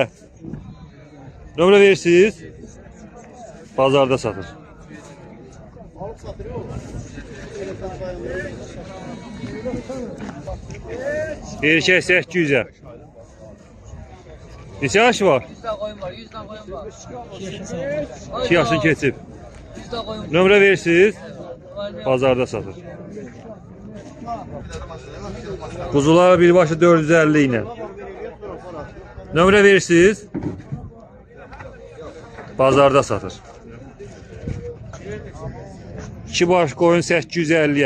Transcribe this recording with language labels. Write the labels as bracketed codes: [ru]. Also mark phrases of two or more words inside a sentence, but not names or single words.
[az] Nömrə verirsiniz, bazarda satır. Erkək 800-ə. Neçə yaş var? [tr] 100 tane koyun var, 100 tane koyun var. [az] 2 yaşını keçib. [tr] 100 tane koyun var. [az] Nömrə verirsiniz, bazarda satır. Quzular birbaşı 450 ilə. Nömrə verirsiniz, bazarda satır. 2 baş qoyun 850-yə.